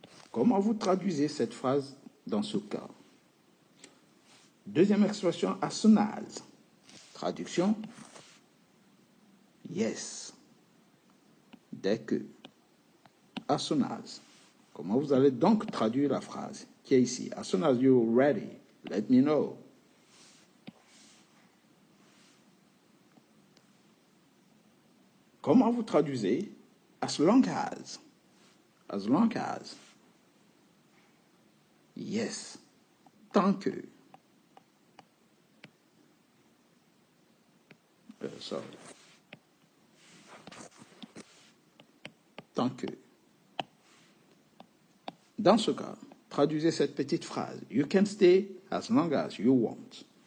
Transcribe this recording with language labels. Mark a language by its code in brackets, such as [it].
[fr] Comment vous traduisez cette phrase dans ce cas? Deuxième expression, as soon as. Traduction, yes, dès que. As soon as. Comment vous allez donc traduire la phrase qui est ici? [en] As soon as you're ready, let me know. [fr] Comment vous traduisez as long as? As long as. Yes. Tant que. [en] Sorry. [fr] Tant que. Dans ce cas, traduisez cette petite phrase. [en] You can stay as long as you want.